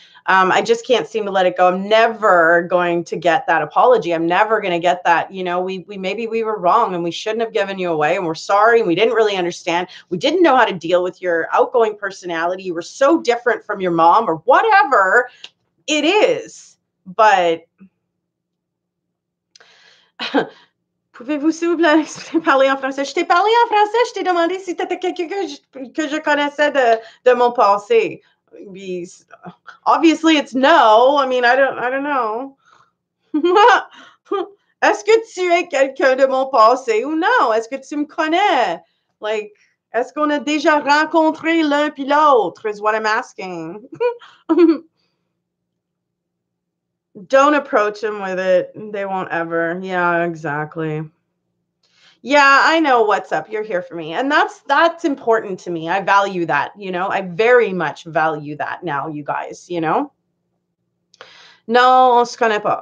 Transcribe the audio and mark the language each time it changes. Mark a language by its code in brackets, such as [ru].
[en] I just can't seem to let it go. I'm never going to get that apology. I'm never going to get that, we maybe we were wrong and we shouldn't have given you away and we're sorry and we didn't really understand. We didn't know how to deal with your outgoing personality. You were so different from your mom or whatever it is. [fr] But pouvez-vous s'il vous plaît parler en français? Je t'ai parlé en français, je t'ai demandé si tu étais quelqu'un que je connaissais de mon passé. [en] Obviously it's no. I mean, I don't know. [fr] Est-ce que tu es quelqu'un de mon passé ou non? Est-ce que tu me connais? Like, est-ce qu'on a déjà rencontré l'un puis l'autre [en] is what I'm asking. Don't approach them with it. They won't ever. Yeah, exactly. Yeah, I know what's up. You're here for me. And that's important to me. I value that, I very much value that now, you guys, [fr] Non, on se connaît pas.